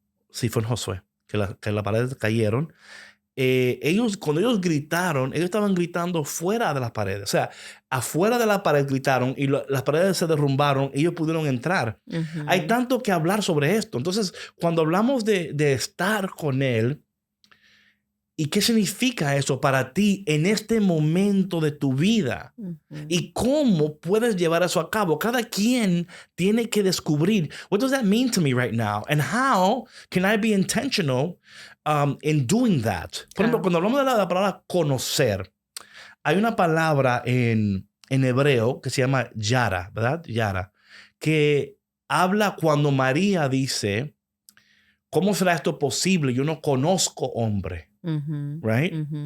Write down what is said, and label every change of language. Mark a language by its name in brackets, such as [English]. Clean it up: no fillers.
[Spanish] Sí, fue en Josué, que las paredes cayeron. Cuando ellos gritaron, ellos estaban gritando fuera de las paredes. O sea, afuera de la pared gritaron y las paredes se derrumbaron y ellos pudieron entrar. Hay tanto que hablar sobre esto. Entonces, cuando hablamos de estar con Él, ¿y qué significa eso para ti en este momento de tu vida? ¿Y cómo puedes llevar eso a cabo? [English] Cada quien tiene que descubrir, what does that mean to me right now? And how can I be intentional in doing that? [Spanish] Por ejemplo, cuando hablamos de la palabra conocer, hay una palabra en hebreo que se llama yara, ¿verdad? Yara, que habla cuando María dice, ¿cómo será esto posible? Yo no conozco hombre. Right?